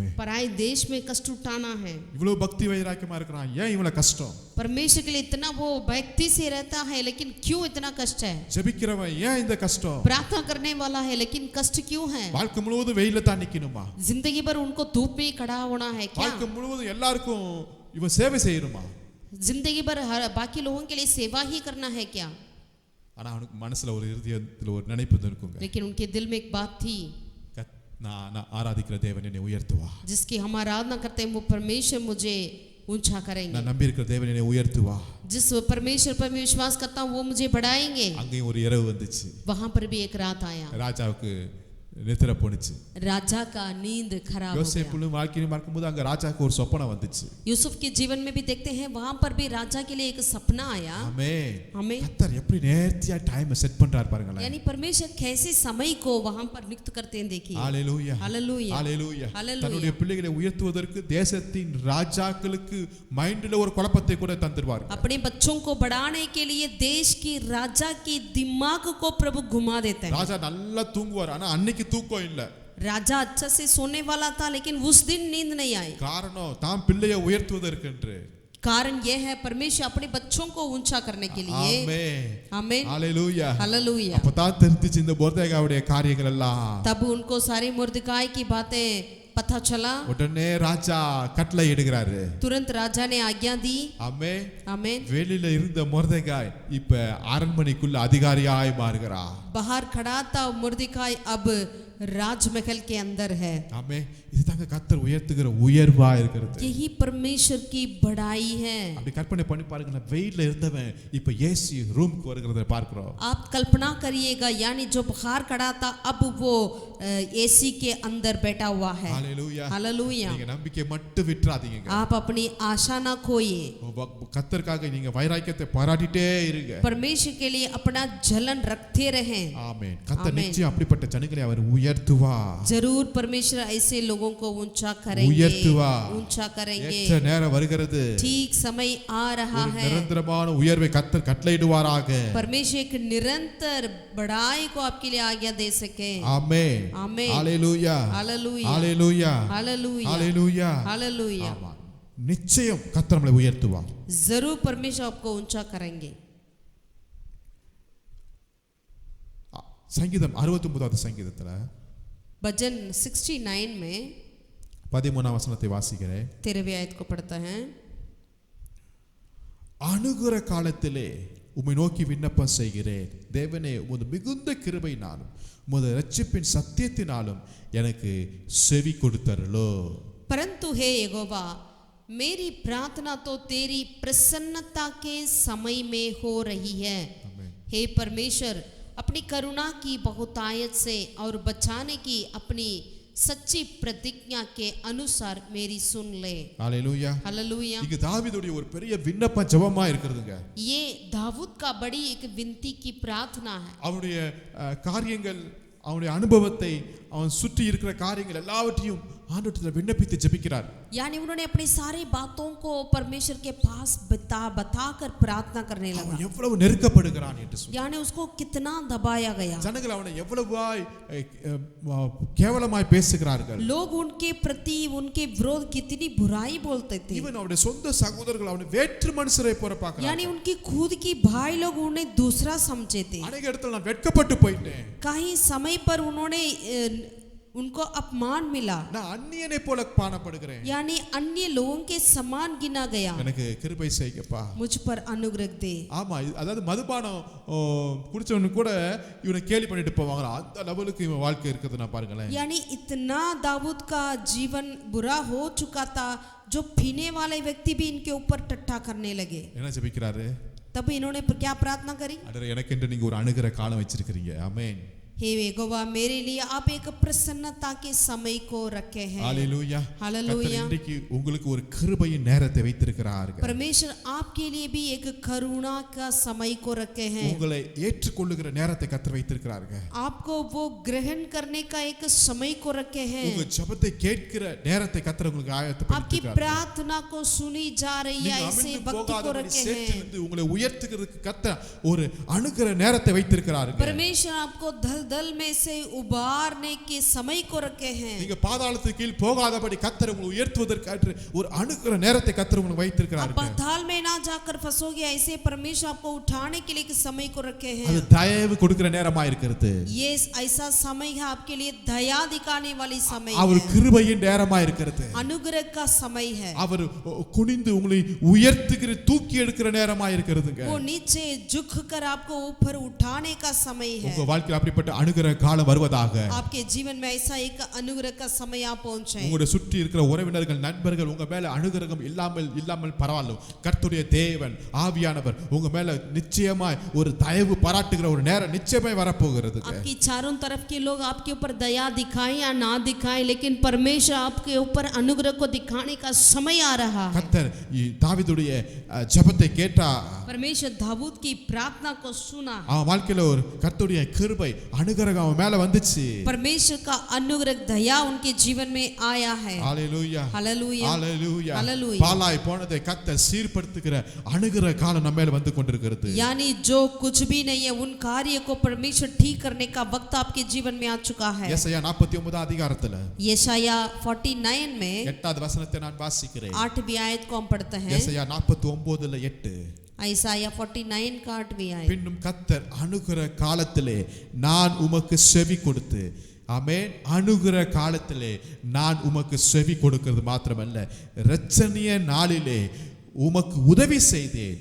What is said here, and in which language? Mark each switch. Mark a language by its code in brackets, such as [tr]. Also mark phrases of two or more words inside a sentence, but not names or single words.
[hi] पराये देश में कष्ट उठाना है. [ta] இவ்வளவு பக்தி வைராக்கியமா இருக்கிறான், ஏன் இவ்வளவு கஷ்டம்? [hi] परमेश्वर के लिए इतना वो भक्ति से रहता है लेकिन क्यों इतना कष्ट है? [ta] ஜெபிக்கிறவன் ஏன் இந்த கஷ்டம்? [hi] प्रार्थना करने वाला है लेकिन कष्ट क्यों है? [ta] வாழ்க்கை முழுவதும் வெயில்ல தான் நிக்கணுமா? [hi] जिंदगी भर उनको धूप में खड़ा होना है क्या? [ta] வாழ்க்கை முழுவதும் எல்லாருக்கும் இவன் சேவை செய்யணுமா? [hi] जिंदगी भर बाकी लोगों के लिए सेवा ही करना है क्या? [ta] ஆனா அவனுக்கு மனசுல ஒரு இருதயத்துல ஒரு நினைப்பு இருக்குங்க. [hi] लेकिन उनके दिल में एक बात थी, [ta] நான் ஆராதிக்கிற தேவன் என்னை உயர்த்துவா. [hi] जिसकी हम आराधना करते हैं वो परमेश्वर मुझे ऊंचा करेंगे. [ta] நான் நம்பி இருக்கிற தேவன் என்னை உயர்த்துவா. [hi] जिस परमेश्वर पर मैं विश्वास करता हूँ वो मुझे बढ़ाएंगे. [ta] அங்கேயும் ஒரு இரவு வந்துச்சு. [hi] वहां पर भी एक रात आया. [ta] ராஜாவுக்கு நித்திர போனுச்சு. [hi] राजा का नींद खराब हो गया. [ta] யோசேப்பு வாழ்க்கையை பார்க்கும்போது அங்க ராஜாக்கு ஒரு சொப்பனம் வந்துச்சு. [hi] यूसुफ के जीवन में भी देखते हैं वहां पर भी राजा के लिए एक सपना आया. [ta] ஆமென். [hi] हमें [ta] கர்த்தர் எப்படி நேர்த்தியா [en] time set [ta] பண்றார் பாருங்களேன். [hi] यानी परमेश्वर कैसे समय को वहां पर नियुक्त करते हैं देखिए. [ta] ஹalleluya [hi] हालेलुया [ta] ஹalleluya. [hi] हालेलुया. [ta] தன்னுடைய பிள்ளைகளை உயர்த்துவதற்கு தேசத்தின் ராஜாக்களுக்கு மைண்ட்ல ஒரு குழப்பத்தை கூட தந்துருவார். [hi] अपने बच्चों को बढ़ाने के लिए देश की राजा की दिमाग को प्रभु घुमा देते हैं. [ta] ராஜா நல்லா தூங்குவார், ஆனா அன்னைக்கு தூக்கம் இல்ல. [hi] राजा अच्छा से सोने वाला था लेकिन उस दिन नींद नहीं आई. [ta] காரணம் தான் பிள்ளையை உயர்த்துவதற்கு. [hi] कारण यह है परमेश्वर अपने बच्चों को ऊंचा करने के लिए. [ta] ஆமென் [hi] आमीन [ta] ஹalleluya [hi] हालेलुया. [ta] அப்பதான் தெரிஞ்சிச்சு இந்த மொர்தெகாயுடைய காரியங்கள் எல்லாம். [hi] तब उनको सारी मुर्दकाई की बातें पता चला. [ta] உடனே ராஜா கட்டளை இடுகிறாரு. [hi] तुरंत राजा ने आज्ञा दी. [ta] ஆமென் [hi] आमीन. [ta] வெளியில இருந்த மொர்தெகாய் இப்ப அரண்மனைக்குள்ள அதிகாரியாய் மாறுகிறார். [hi] बाहर खड़ा था मुर्दकाई अब राजमहल के अंदर है। [ta] ஆமே, இதுதாங்க கர்த்தர் உயர்த்துகிற உயர்வா இருக்கிறது. [hi] यही परमेश्वर की बड़ाई है। [ta] அப்படி கற்பனை பண்ணி பாருங்க, நான் வெயில்ல இருந்தவன் இப்ப [en] AC room-க்கு [ta] வருகிறத பார்க்கிறோம். [hi] आप कल्पना करिएगा, यानी जो बुखार कड़ा था अब वो एसी के अंदर बैठा हुआ है। [ta] ஹalleluya. [hi] हालेलुया। [ta] நீங்க நம்பிக்கை மட்டும் விட்டுறாதீங்க. [hi] आप अपनी आशा ना खोइए। [ta] கர்த்தருக்காக நீங்க வைராக்கியத்தை பாராட்டிட்டே இருங்க. [hi] परमेश्वर के लिए अपना जलन रखते रहें। [ta] ஆமென். கர்த்தர் நிச்சயம் அப்படிப்பட்ட ஜனங்களை அவர் உயர்த்துவார். [hi] जरूर परमेश्वर ऐसे लोगों को ऊंचा करेंगे, [ta] உயர்த்துவார். [hi] ऊंचा करेंगे। [ta] ஏற்ற நேரம் வருகிறது. [hi] ठीक समय आ रहा है। [ta] நிரந்தரமான உயர்வை கர்த்தர் கட்டளையிடுவாராக. [hi] परमेश्वर एक निरंतर बढ़ाई को आपके लिए आज्ञा दे सके। [ta] ஆமென். [hi] आमीन। हालेलुया. हालेलुया। हालेलुया. हालेलुया। हालेलुया. हालेलुया। [ta] ஆமா. நிச்சயம் கர்த்தர் நம்மை உயர்த்துவார். [hi] जरूर परमेश्वर आपको ऊंचा करेंगे। [ta] சங்கீதம் 69வது சங்கீதத்துல [hi] भजन 69 में [ta] 13ஆம் வசனத்தை வாசிக்கிறேன். [hi] 13वीं आयत को पढ़ता है। [ta] அணுகுற காலத்திலே உம்மை நோக்கி விண்ணப்பம் செய்கிறேன். தேவனே, உமது மிகுந்த கிருபையினாலும் உமது இரட்சிப்பின் சத்தியத்தினாலும் எனக்கு செவி கொடுத்தருளோ. [hi] परंतु हे यहोवा, मेरी प्रार्थना तो तेरी प्रसन्नता के समय में हो रही है। हे परमेश्वर, अपनी करुणा की बहुतायत से और बचाने की अपनी सच्ची प्रतिज्ञा के अनुसार मेरी सुन ले। हालेलुया. हालेलुया। [ta] இங்க தாவீதுடைய ஒரு பெரிய விண்ணப்ப ஜெபமா இருக்குதுங்க. [hi] ये दाऊद का बड़ी एक विनती की प्रार्थना है। [ta] அவனுடைய காரியங்கள், அவனுடைய அனுபவத்தை, அவன் சுற்றி இருக்கிற காரியங்கள் எல்லாவற்றையும் ஆண்டவரிடத்தில் விண்ணப்பித்து ஜெபிக்கிறார். [hi] यानी उन्होंने अपनी सारी बातों को परमेश्वर के पास बताकर प्रार्थना करने लगा। [ta] அவன் எவ்வளவு நெருக்கப்படுகிறான் என்று சொல்லி, [hi] यानी उसको कितना दबाया गया। [ta] ஜனங்கள் அவனை எவ்வளவாய் கேவலமாய் பேசுகிறார்கள். [hi] लोग उनके प्रति उनके विरोध कितनी बुराई बोलते थे। [ta] இவன் அவனுடைய சொந்த சகோதரர்கள் அவனை வேற்று மனுஷரை போல பார்க்கறாங்க. [hi] यानी उनकी खुद की भाई लोग उन्हें दूसरा समझे थे। [ta] அநேக இடத்துல நான் வெட்கப்பட்டு போயிட்டேன். [hi] कहीं समय पर उन्होंने उनको अपमान मिला। [ta] நான் அந்நியனை போல காணப்படுகிறேன். [hi] यानी अन्य लोगों के समान गिना गया। [ta] எனக்கு கிருபை செய்யப்பா. [hi] मुझ पर अनुग्रह दे। [ta] ஆமா, அதாவது மதுபானம் குடிச்சவனு கூட இவனை கேலி பண்ணிட்டு போவாங்க. அந்த லெவலுக்கு இவன் வாழ்க்கை இருக்குது. நான் பாருங்களேன். [hi] यानी इतना दाऊद का जीवन बुरा हो चुका था, जो पीने वाले व्यक्ति भी इनके ऊपर टट्टा करने लगे। [ta] என்ன ஜெபிக்கிறாரு? [hi] तब इन्होंने क्या प्रार्थना करी? [ta] அடரே, எனக்கென்று நீங்க ஒரு அணுகிற காலம் வச்சிருக்கீங்க. ஆமென். [hi] हे यहोवा, मेरे लिए आप एक प्रसन्नता के समय को रखे हैं। हालेलुया. हालेलुया। [ta] இன்றைக்கு உங்களுக்கு ஒரு கிருபையின் நேரத்தை வைத்திருக்கிறார். [hi] परमेश्वर आपके लिए भी एक करुणा का समय को रखे हैं। [ta] உங்களை ஏற்றுக்கொள்ளுகிற நேரத்தை கர்த்தர் வைத்திருக்கிறார். [hi] आपको वो ग्रहण करने का एक समय को रखे हैं। [ta] உங்க ஜெபத்தை கேட்கிற நேரத்தை கர்த்தர் உங்களுக்கு [hi] आपकी [ta] ஆயத்தப்படுத்தியிருக்கிறார். [hi] प्रार्थना को सुनी जा रही है, ऐसे वक्त को रखे हैं। [ta] உங்களை உயர்த்துகிறதுக்கு கர்த்தர் ஒரு அணுகிற நேரத்தை வைத்திருக்கிறார். [hi] परमेश्वर आपको दल में से उबारने के समय को रखे हैं। [ta] நீங்க பாதாளத்துக்கு கீழ் போகாதபடி கர்த்தர் உங்களை உயர்த்துவதற்கு ஒரு அணுகிற நேரத்தை கர்த்தர் உங்களுக்கு வைத்திருக்கிறார். [hi] आप पाताल में ना जाकर फंसोगे, ऐसे परमेश्वर आपको उठाने के लिए एक समय को रखे हैं। [ta] அது தயவு கொடுக்கிற நேரமா இருக்கிறது. [hi] ये ऐसा समय है आपके लिए दया दिखाने वाली समय [ta] அவர் [hi] है। [ta] கிருபையின் நேரமா இருக்கிறது. [hi] अनुग्रह का समय है। [ta] அவர் குனிந்து உங்களை உயர்த்துகிற தூக்கி எடுக்கிற நேரமா இருக்கிறதுங்க. [hi] वो नीचे झुक कर आपको ऊपर उठाने का समय है। [ta] உங்க வாழ்க்கையில் அப்படிப்பட்ட அணுகிற காலம் வருவதாக. [hi] आपके जीवन में ऐसा एक अनुग्रह का समय आप पहुंचे। [ta] உங்களுடைய சுற்றி இருக்கிற உறவினர்கள், நண்பர்கள் உங்க மேல அனுகிரகம் இல்லாமல் பரவாயில்ல, கர்த்தருடைய தேவன் ஆவியானவர் உங்க மேல நிச்சயமாய் ஒரு தயவு பாராட்டுகிற ஒரு நேரம் நிச்சயமாய் வரப்போகிறது. [hi] आपकी चारों तरफ के लोग आपके ऊपर दया दिखाएं या ना दिखाएं, लेकिन परमेश्वर आपके ऊपर अनुग्रह को दिखाने का समय आ रहा है। [ta] கர்த்தர் தாவீதுடைய ஜெபத்தை கேட்டா, [hi] परमेश्वर दाऊद की प्रार्थना को सुना। [ta] அவன் வாழ்க்கையில ஒரு கர்த்தருடைய கிருபை அனுகிரகம் அவன் மேல வந்துச்சு. [hi] परमेश्वर का अनुग्रह दया उनके जीवन में आया है। [ta] ஹalleluya. [hi] हालेलुया। [ta] ஹalleluya. [hi] हालेलुया। [ta] பாலாய் போனதை கர்த்தர் சீர்படுத்துகிற அணுகிற காலம் நம்ம மேல வந்து கொண்டிருக்கிறது. [hi] यानी जो कुछ भी नहीं है, उन कार्य को परमेश्वर ठीक करने का वक्त आपके जीवन में आ चुका है। [ta] ஏசாயா 49 அதிகாரத்துல [hi] यशाया 49 में [ta] 8வது வசனத்தை நான் வாசிக்கிறேன். [hi] 8वीं आयत को हम पढ़ते हैं। [ta] ஏசாயா 49:8. [hi] यशाया 49 का 8वीं आयत। [ta] பின்னும் கர்த்தர் அணுகிற காலத்திலே நான் உமக்கு செவி கொடுத்து, ஆமென், அணுகிற காலத்திலே நான் உமக்கு செவி கொடுக்கிறது மாத்திரமல்ல, இரட்சணிய நாளிலே உமக்கு உதவி செய்தேன்.